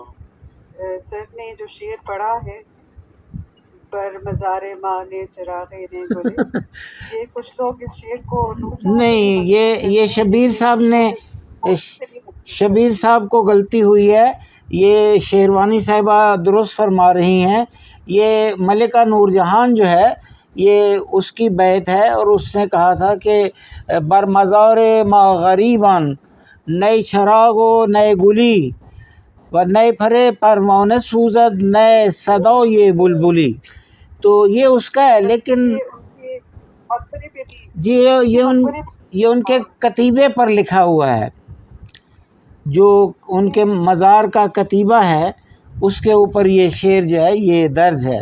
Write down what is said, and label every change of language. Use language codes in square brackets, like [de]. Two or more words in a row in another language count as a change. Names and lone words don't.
[ur] سر نے جو شعر پڑھا ہے [fa] بر مزار ماں نے چراغے نے گلے، [ur] یہ کچھ لوگ اس شعر کو نہیں، یہ شبیر صاحب نے، شبیر صاحب کو غلطی ہوئی ہے، یہ شیروانی صاحبہ درست فرما رہی ہیں۔ یہ ملکہ نور جہان جو ہے یہ اس کی بیت ہے، اور اس نے کہا تھا کہ [fa] بر مزار ما غریبان نئے چراغ و نئے گلی و نئے پھرے پروانہ سوزد نئے صدا یہ بلبلی، [ur] تو یہ اس کا ہے۔ لیکن جی یہ ان کے کتیبے پر لکھا ہوا ہے، جو ان کے مزار کا کتیبہ ہے اس کے اوپر یہ شعر جو ہے یہ درج ہے۔